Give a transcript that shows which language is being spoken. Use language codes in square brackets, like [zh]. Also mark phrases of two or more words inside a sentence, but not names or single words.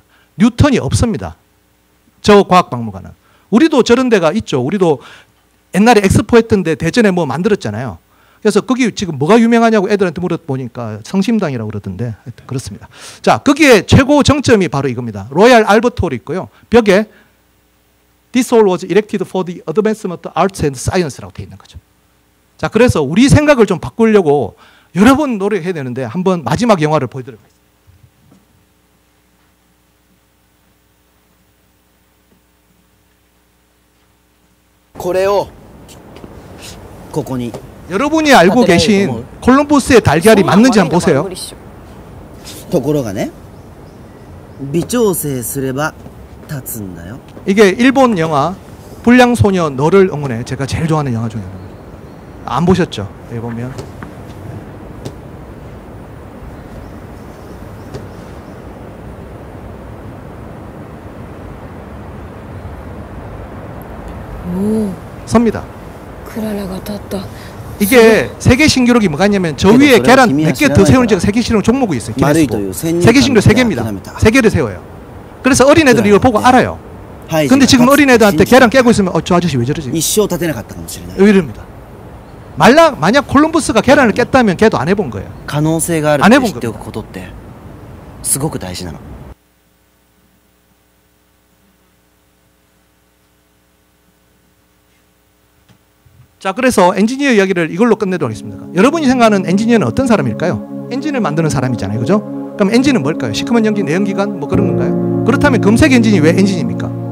[ko] 뉴턴이 없습니다. 저 과학박물관은. 우리도 저런 데가 있죠. 우리도 옛날에 엑스포 했던 데 대전에 뭐 만들었잖아요. 그래서 거기 지금 뭐가 유명하냐고 애들한테 물어보니까 성심당이라고 그러던데 하여튼 그렇습니다. 자, 거기에 최고 정점이 바로 이겁니다. 로얄 알버트 홀이 있고요. 벽에 [en] This hall was erected for the advancement of arts and science [ko] 라고 되어 있는 거죠. 자, 그래서 우리 생각을 좀 바꾸려고 여러 번 노력해야 되는데 한번 마지막 영화를 보여드리도록 하겠습니다. [ja] これをここに [ko] 여러분이 알고 계신 콜럼버스의 달걀이 맞는지 한번 보세요. [ja] ところがね微調整すれば立つんだよ [ko] 이게 일본 영화 불량소녀 너를 응원해. 제가 제일 좋아하는 영화 중에 하나입니다. 안 보셨죠? 여기 보면 섭니다. 크라라가 탔다. 이게 세계 신기록이 뭐가 있냐면 저 위에 계란 몇 개 더 세우는 제가 세계 신기록 종목이 있어요. 기네스북. 세계 신기록 3개입니다. 3개를 세워요. 그래서 어린애들이 이걸 보고 알아요. 근데 지금 어린애들한테 계란 깨고 있으면 저 아저씨 왜 저러지? [ja] 一生立てなかったかもしれない [ko] 이럽니다. 만약 콜럼버스가 계란을 깼다면 걔도 안 해본 거예요. [ja] 可能性があるって知っておくことってすごく大事なの [ko] 자, 그래서 엔지니어 이야기를 이걸로 끝내도록 하겠습니다. 여러분이 생각하는 엔지니어는 어떤 사람일까요? 엔진을 만드는 사람이잖아요. 그죠? 그럼 엔진은 뭘까요? 시커먼 연기, 내연기관 뭐 그런 건가요? 그렇다면 검색 엔진이 왜 엔진입니까?